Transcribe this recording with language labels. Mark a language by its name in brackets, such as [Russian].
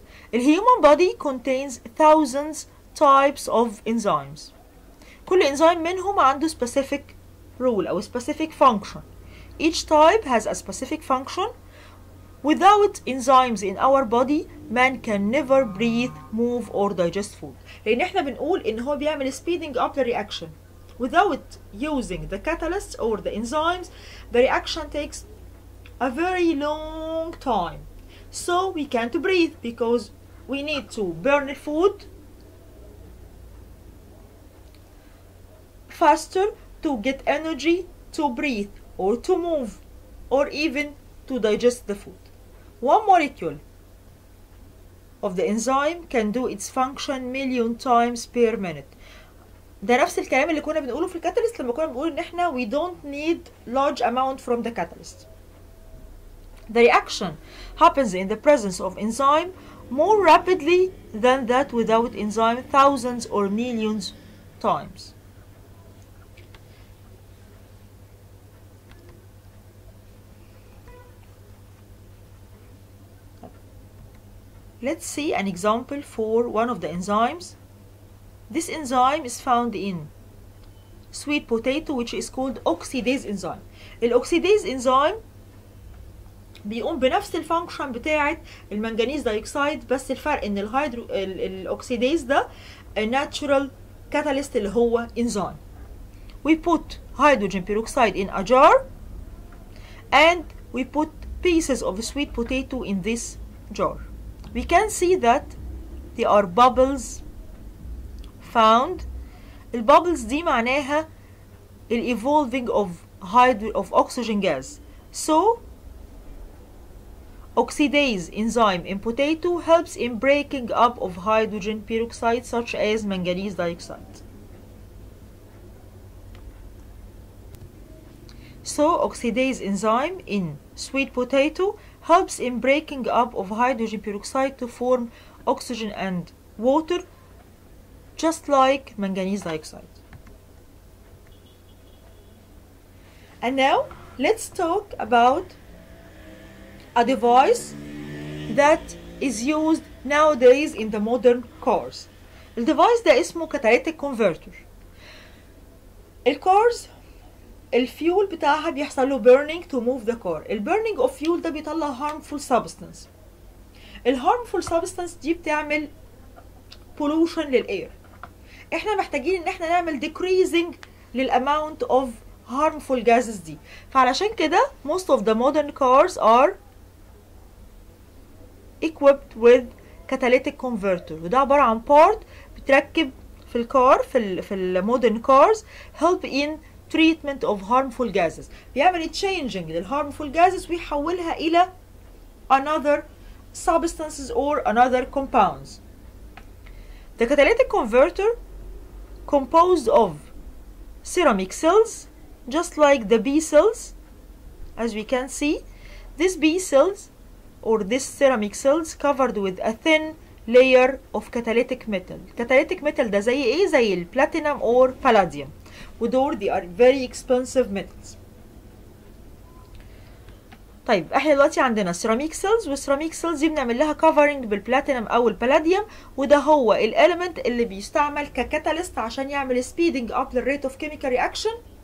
[English] The human body contains thousands types of enzymes. [Arabic] كل enzyme منهم عنده [English] specific role [Arabic] أو [English] specific function. Each type has a specific function. Without enzymes in our body, man can never breathe, move or digest food. [Arabic] لأن احنا بنقول إن هو بيعمل [English] speeding up the reaction. Without using the catalysts or the enzymes, the reaction takes a very long time. So we can't breathe because we need to burn the food faster to get energy to breathe or to move or even to digest the food. One molecule of the enzyme can do its function million times per minute. [Arabic] ده نفس الكلام اللي كنا بنقوله في الكاتاليست لما كنا بنقول ان احنا [English] we don't need large amount from the catalyst. The reaction happens in the presence of enzyme more rapidly than that without enzyme thousands or millions times. Let's see an example for one of the enzymes. This enzyme is found in sweet potato, which is called oxidase enzyme. [Arabic] الأوكسيديز enzyme بيقوم بنفس الفانكشن بتاعة المنجنيز دايوكسيد، بس الفرق ان الأوكسيديز ده [English] natural catalyst [Arabic] اللي هو enzyme. [English] We put hydrogen peroxide in a jar and we put pieces of sweet potato in this jar. We can see that there are bubbles found. [Arabic] البابلز دي معناها ال [English] evolving of oxygen gas. So oxidase enzyme in potato helps in breaking up of hydrogen peroxide such as manganese dioxide. So oxidase enzyme in sweet potato helps in breaking up of hydrogen peroxide to form oxygen and water, just like manganese dioxide. And now let's talk about a device that is used nowadays in the modern cars. [Arabic] الديفايس ده اسمه catalytic converter. الكارز الفيول بتاعها بيحصل له burning [English] to move the car. [Arabic] البرنينج [English] of fuel [Arabic] ده بيطلع [English] harmful substance. [Arabic] الharmful substance دي بتعمل pollution للاير. احنا محتاجين ان احنا نعمل decreasing للامount [English] of harmful gases [Arabic] دي. فعلشان كده [English] most of the modern cars are equipped with catalytic converter. [Arabic] وده عبارة عن part بتركب في الكار في المودرن [English] cars help in treatment of harmful gases. [Arabic] بيعمل changing للharmful gases ويحولها إلى [English] another substances or another compounds. The catalytic converter composed of ceramic cells, just like the B cells, as we can see. These B cells or these ceramic cells covered with a thin layer of catalytic metal. Catalytic metal [Arabic] ده زي ايه؟ زي البلاتينم [English] or palladium. [Arabic] ودول [English] they are very expensive metals. [Arabic] طيب احنا دلوقتي عندنا ceramic cells، والceramic cells دي بنعمل لها covering بالبلاتينم او البلاديوم، وده هو الاليمنت اللي بيستعمل ككاتاليست عشان يعمل [English] speeding up the rate of chemical reaction،